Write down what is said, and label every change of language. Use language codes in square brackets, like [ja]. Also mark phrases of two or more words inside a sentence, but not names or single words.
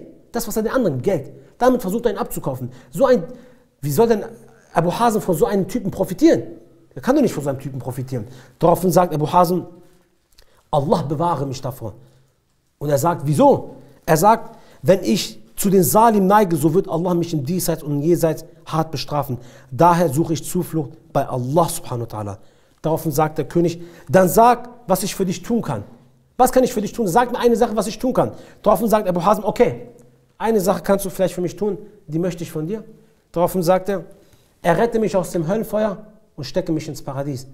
[de] Das, was er den anderen gibt, Geld. Damit versucht er ihn abzukaufen. Wie soll denn Abu Hazm von so einem Typen profitieren? Er kann doch nicht von so einem Typen profitieren. Daraufhin sagt Abu Hazm, Allah bewahre mich davor. Und er sagt, wieso? Er sagt, wenn ich zu den Salim neige, so wird Allah mich im Diesseits und im Jenseits hart bestrafen. Daher suche ich Zuflucht bei Allah [ar] سبحانه وتعالى. [de] Daraufhin sagt der König, dann sag, was ich für dich tun kann. Was kann ich für dich tun? Sag mir eine Sache, was ich tun kann. Daraufhin sagt Abu Hazm, okay, eine Sache kannst du vielleicht für mich tun, die möchte ich von dir. Daraufhin sagt er, rette mich aus dem Höllenfeuer und stecke mich ins Paradies.